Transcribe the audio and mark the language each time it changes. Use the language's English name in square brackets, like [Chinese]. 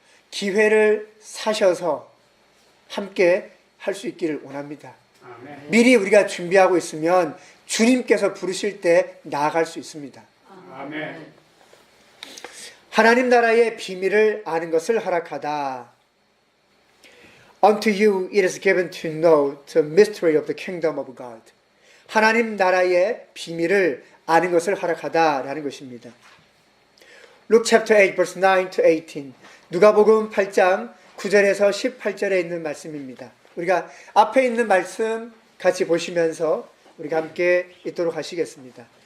[Korean] 기회를 사셔서 함께 할 수 있기를 원합니다. 아멘. 미리 우리가 준비하고 있으면 주님께서 부르실 때 나아갈 수 있습니다. 아멘. 하나님 나라의 비밀을 아는 것을 허락하다. [English] Unto you it is given to know the mystery of the kingdom of God. [Korean] 하나님 나라의 비밀을 아는 것을 허락하다라는 것입니다. [English] Luke chapter 8 verse 9 to 18. [Korean] 누가복음 8장 9절에서 18절에 있는 말씀입니다. 우리가 앞에 있는 말씀 같이 보시면서 우리가 함께 읽도록 하시겠습니다.